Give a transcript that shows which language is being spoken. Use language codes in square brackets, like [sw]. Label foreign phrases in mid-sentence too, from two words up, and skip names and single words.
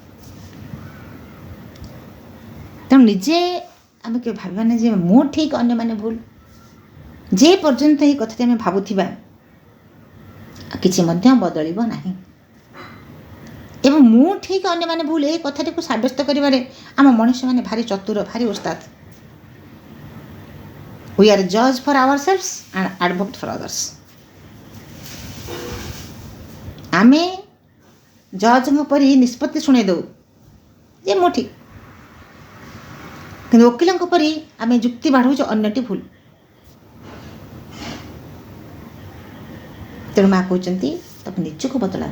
[or] ତେଣୁ ନିଜେ ଆମେ କେବେ ଭାବିବା ନାହିଁ ଯେ ମୁଁ ଠିକ୍ ଅନ୍ୟମାନେ ଭୁଲ। ଯେ ପର୍ଯ୍ୟନ୍ତ ଏହି କଥାଟି ଆମେ ଭାବୁଥିବା କିଛି ମଧ୍ୟ ବଦଳିବ ନାହିଁ। ଏବଂ ମୁଁ ଠିକ୍ ଅନ୍ୟମାନେ ଭୁଲ ଏହି କଥାଟିକୁ ସାବ୍ୟସ୍ତ କରିବାରେ ଆମ ମଣିଷମାନେ ଭାରି ଚତୁର, ଭାରି ଓସ୍ତାଦ। [en] We are judge for ourselves and advocate for others. [or] ଆମେ ଜଜ୍ଙ୍କ ପରି ନିଷ୍ପତ୍ତି ଶୁଣାଇ ଦେଉ ଯେ ମୁଁ ଠିକ୍, କିନ୍ତୁ ଓକିଲଙ୍କ ପରି ଆମେ ଯୁକ୍ତି ବାଢ଼ୁଛୁ ଅନ୍ୟଟି ଭୁଲ। ତେଣୁ ମା' କହୁଛନ୍ତି ତୁମେ ନିଜକୁ ବଦଳାଅ।